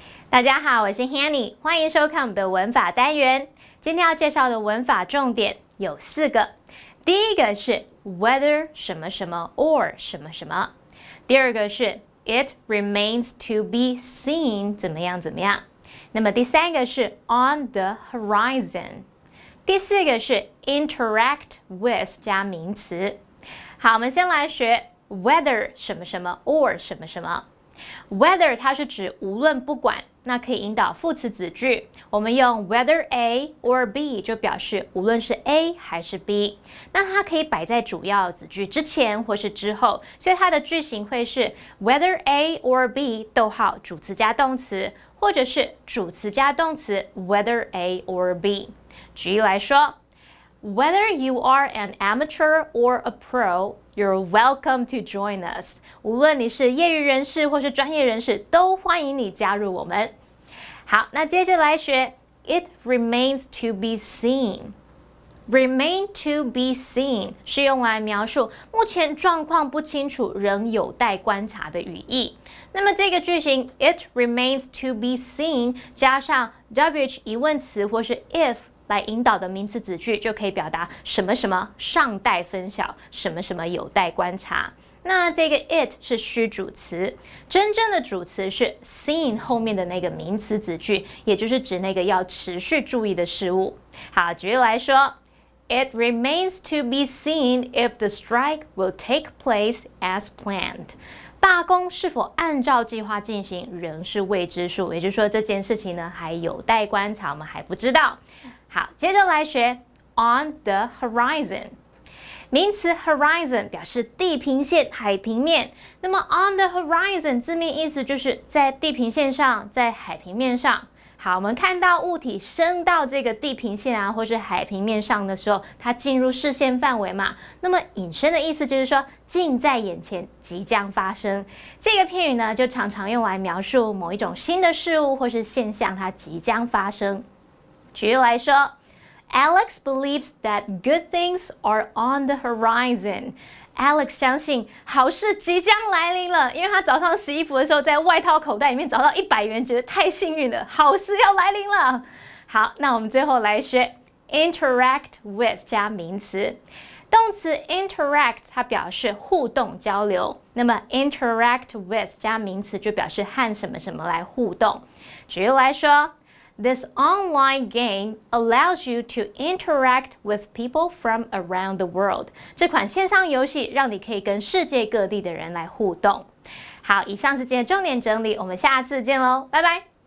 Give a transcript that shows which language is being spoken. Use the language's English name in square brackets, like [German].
[Chinese] 大家好，我是 Hanny， 欢迎收看我们的文法单元。今天要介绍的文法重点有4个。第一个是 whether 什么什么 or 什么什么。第二个是 it remains to be seen 怎么样怎么样。那么第三个是 on the horizon。第4个是 interact with 加名词。好，我们先来学 whether 什么什么 or 什么什么。 Whether 它是指无论不管，那可以引导副词子句。我们用 whether A or B 就表示无论是 A 还是 B， 那它可以摆在主要子句之前或是之后，所以它的句型会是 whether A or B 逗号主词加动词，或者是主词加动词 whether A or B。 [English] 举例来说，Whether you are an amateur or a pro, you're welcome to join us. [Chinese] 无论你是业余人士或是专业人士，都欢迎你加入我们。好，那接着来学 It remains to be seen. Remain to be seen 是用来描述目前状况不清楚，仍有待观察的语义。那么这个句型 It remains to be seen 加上 WH 疑问词或是 if来引导的名词子句，就可以表达什么什么尚待分晓，什么什么有待观察。那这个 it 是虚主词，真正的主词是 seen 后面的那个名词子句，也就是指那个要持续注意的事物。 [English] 好，举例来说 It remains to be seen if the strike will take place as planned. [Chinese] 罢工是否按照计划进行仍是未知数，也就是说这件事情呢还有待观察，我们还不知道。好，接着来学 on the horizon。名词 horizon 表示地平线、海平面。那么 on the horizon 字面意思就是在地平线上，在海平面上。好，我们看到物体升到这个地平线啊，或是海平面上的时候，它进入视线范围嘛。那么引申的意思就是说，近在眼前，即将发生。这个片语呢，就常常用来描述某一种新的事物或是现象，它即将发生。 [English] 举例来说，Alex believes that good things are on the horizon. [Chinese] Alex 相信好事即将来临了，因为他早上洗衣服的时候，在外套口袋里面找到100元，觉得太幸运了，好事要来临了。好，那我们最后来学 interact with 加名词。动词 interact 它表示互动交流，那么 interact with 加名词就表示和什么什么来互动。 [English] 举例来说， This online game allows you to interact with people from around the world. [Chinese] 这款线上游戏让你可以跟世界各地的人来互动。好，以上是今天的重点整理，我们下次见喽，拜拜。